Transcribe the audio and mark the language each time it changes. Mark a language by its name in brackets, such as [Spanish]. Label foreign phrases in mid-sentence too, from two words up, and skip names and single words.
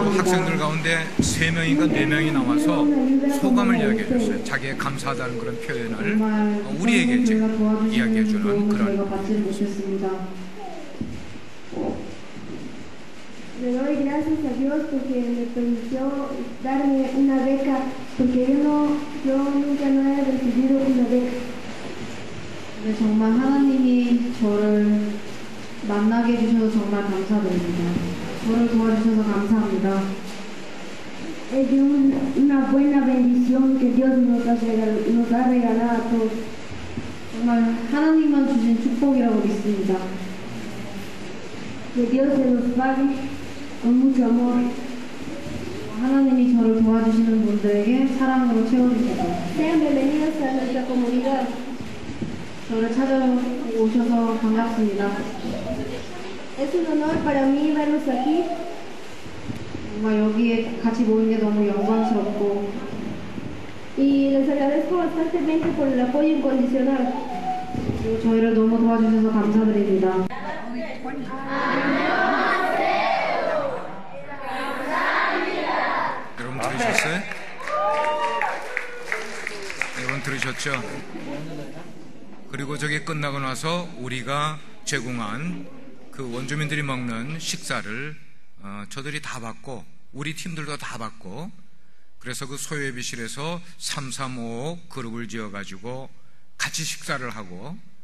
[Korean] 그리고 학생들 가운데 3명인가 4명이 나와서 소감을 이야기해 줬어요. 자기의 감사하다는 그런 표현을 우리에게 이야기해 주는 그런. 받지를 못했습니다. [Spanish] Le doy gracias a Dios porque me permitió darme una beca, porque yo nunca no he recibido una beca. [Korean] 네, 정말 하나님이 저를 만나게 해주셔서 정말 감사드립니다. 저를 도와주셔서 감사합니다. [Spanish] Es de una buena bendición que Dios nos ha regalado a todos. [Korean] 정말 하나님만 주신 축복이라고 믿습니다. [Spanish] Que Dios se los pague con mucho amor. [Korean] 하나님이 저를 도와주시는 분들에게 사랑으로 채워주셔서 [Spanish] Sean bienvenidos a nuestra comunidad. [Korean] 저를 찾아오셔서 반갑습니다. [Spanish] Es un honor para mí verlos aquí. [Korean] 정말 여기에 같이 모인 게 너무 영광스럽고, [Spanish] Y les agradezco bastantemente por el apoyo incondicional. [Korean] 그리고 저희를 너무 도와주셔서 감사드립니다. 여러분 들으셨어요? 여러분 들으셨죠? 그리고 저게 끝나고 나서 우리가 제공한 그 원주민들이 먹는 식사를 저들이 다 받고, 우리 팀들도 다 받고, 그래서 그 소예비실에서 335 그룹을 지어가지고 같이 식사를 하고,